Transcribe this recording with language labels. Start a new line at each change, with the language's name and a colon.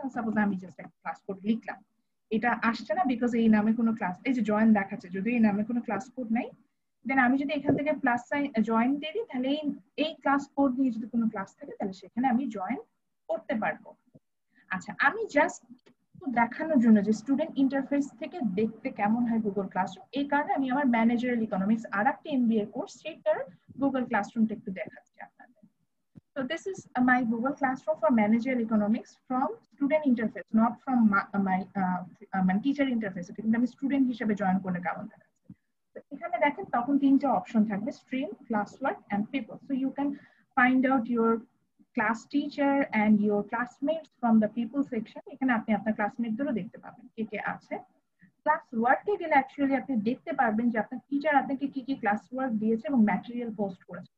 Bangla: Suppose আমি just একটা class code লিখলাম, এটা আসছে না বিকজ এই নামে কোনো ক্লাস, এই যে জয়েন দেখাচ্ছে যদি এই নামে কোনো ক্লাস কোড নাই, দেন আমি যদি এখান থেকে প্লাস সাইন জয়েন দিয়ে দিই তাহলে এই ক্লাস কোড নিয়ে যদি কোনো ক্লাস থাকে তাহলে সেখানে আমি জয়েন করতে পারবো। আচ্ছা আমি জাস্ট দেখানোর জন্য যে স্টুডেন্ট ইন্টারফেস থেকে দেখতে কেমন হয় গুগল ক্লাসরুম, এই কারণে আমি আমার ম্যানেজারিয়াল ইকোনমিক্স আর একটা এমবিএ কোর্স সেটার গুগল ক্লাসরুমটা একটু দেখাচ্ছি আপনাদের।
English: So this is my Google Classroom for Managerial Economics from student interface, not from my teacher interface.
Bangla: কিন্তু আমি স্টুডেন্ট হিসেবে জয়েন করলে কেমন দেখাচ্ছে। এখানে দেখেন তখন 3টা অপশন থাকবে, stream, ক্লাসওয়ার্ক and people.
English: So you can find out your class teacher and your classmates from the people section.
Bangla: এখানে আপনি আপনার ক্লাসমেটদেরও দেখতে পাবেন কে কে আছে। ক্লাস ওয়ার্কে গেলে অ্যাকচুয়ালি আপনি দেখতে পারবেন যে আপনার টিচার আপনাকে কি কি ক্লাস ওয়ার্ক দিয়েছে এবং ম্যাটেরিয়াল পোস্ট করেছে।